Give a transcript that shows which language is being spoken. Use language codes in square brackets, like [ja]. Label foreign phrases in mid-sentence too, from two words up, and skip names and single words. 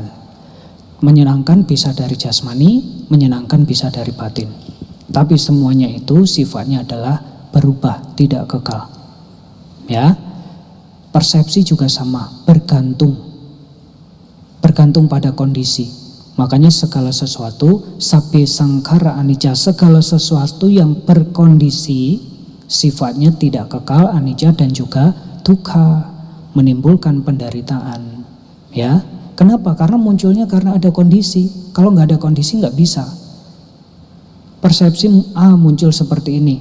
[id] Menyenangkan bisa dari jasmani, menyenangkan bisa dari batin. Tapi semuanya itu sifatnya adalah berubah, tidak kekal. Ya, persepsi juga sama, bergantung pada kondisi. Makanya segala sesuatu, [pi] sabbe sangkara anicca, [id] segala sesuatu yang berkondisi sifatnya tidak kekal, anicca dan juga dukkha, menimbulkan penderitaan. Ya, kenapa? Karena munculnya karena ada kondisi. Kalau nggak ada kondisi nggak bisa. Persepsi muncul seperti ini.